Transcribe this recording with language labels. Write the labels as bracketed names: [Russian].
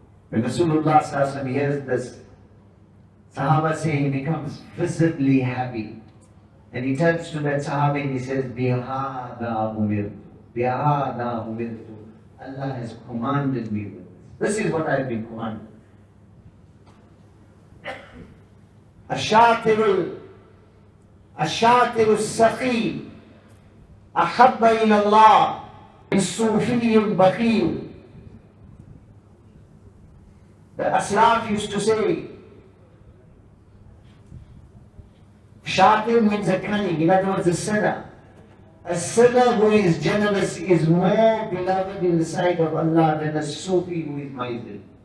[English] When Rasulullah sallallahu alaihi wasallam hears this, Sahaba say he becomes visibly happy. And he turns to that Sahabi and he says, [Arabic] Bihada umirtu. Bihada umirtu. [English] Allah has commanded me with this. This is what I have been commanded. [Arabic] الشاطر السخي أحب إلى الله من الصوفي البخيل. [English] The Aslaf used to say, Shatir means a cunning, in other words, a sinner. A sinner who is generous is more beloved in the sight of Allah than a Sufi who is miserly.